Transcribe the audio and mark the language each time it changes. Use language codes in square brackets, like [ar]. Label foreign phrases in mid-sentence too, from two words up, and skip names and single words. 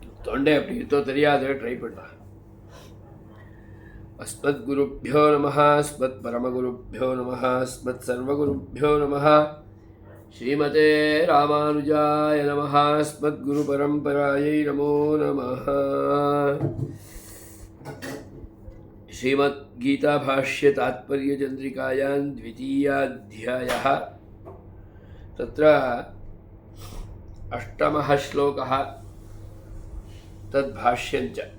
[ta] தொண்டை அப்படி இருந்தோ தெரியாது, ட்ரை பண்ணுறேன். [sa] अस्मद् गुरुभ्यो नमः, अस्मद् परमगुरुभ्यो नमः, अस्मद् सर्वगुरुभ्यो नमः. श्रीमते रामानुजाय नमः. अस्मद् गुरु परम्परायै नमो नमः. श्रीमद् गीता भाष्य तात्पर्य चंद्रिकायां द्वितीयाध्यायः. तत्र अष्टमः श्लोकः तद्भाष्यञ्च.